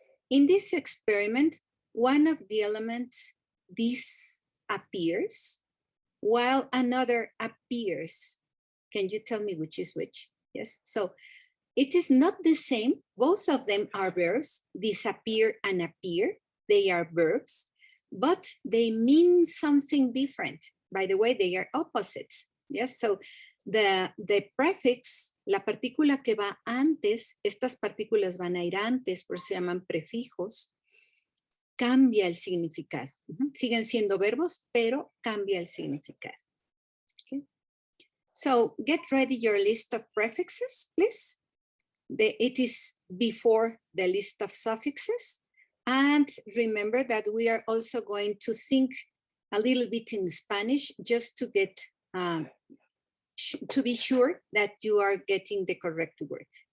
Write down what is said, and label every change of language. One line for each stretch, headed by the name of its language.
English: In this experiment, one of the elements disappears while another appears. Can you tell me which is which? Yes, so it is not the same. Both of them are verbs, disappear and appear. They are verbs, but they mean something different. By the way, they are opposites. Yes, so the prefix,
Spanish: la partícula que va antes, estas partículas van a ir antes, por eso se llaman prefijos, cambia el significado. Siguen siendo verbos, pero cambia el significado.
English: Okay. So get ready your list of prefixes, please. It is before the list of suffixes. And remember that we are also going to think a little bit in Spanish just to get to be sure that you are getting the correct word.